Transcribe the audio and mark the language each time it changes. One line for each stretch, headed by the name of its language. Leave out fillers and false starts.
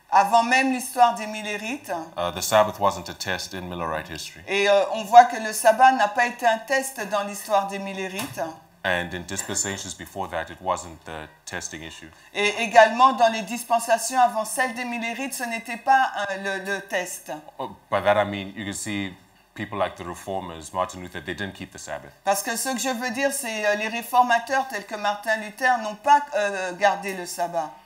French: avant même l'histoire des Millérites,
English: the Sabbath wasn't a test in Millerite history.
French: Et on voit que le sabbat n'a pas été un test dans l'histoire des Millérites.
English: And in dispensations before that, it wasn't the testing issue.
French: Et également dans les dispensations avant celle des Millérites, ce n'était pas le test.
English: By that I mean, you can see people like the reformers, Martin Luther, they didn't keep the Sabbath.
French: Parce que ce que je veux dire, c'est les réformateurs tels que Martin Luther n'ont pas gardé le sabbat.